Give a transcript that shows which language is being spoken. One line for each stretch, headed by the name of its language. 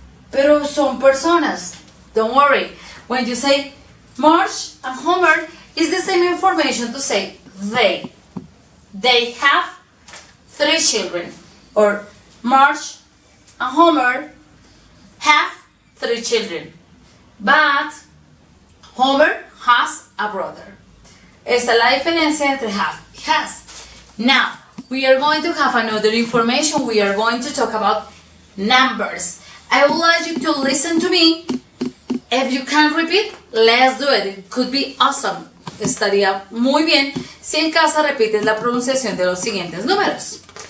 Spanish: Pero son personas.
English: Don't worry. When you say Marge and Homer, it's the same information to say they. They have 3 children. Or Marge and Homer have 3 children. But Homer has a brother.
Spanish: Esta es la diferencia entre have y has.
English: Now, we are going to have another information. We are going to talk about numbers. I would like you to listen to me. If you can repeat, let's do it. It could be awesome.
Spanish: Estaría muy bien si en casa repites la pronunciación de los siguientes números.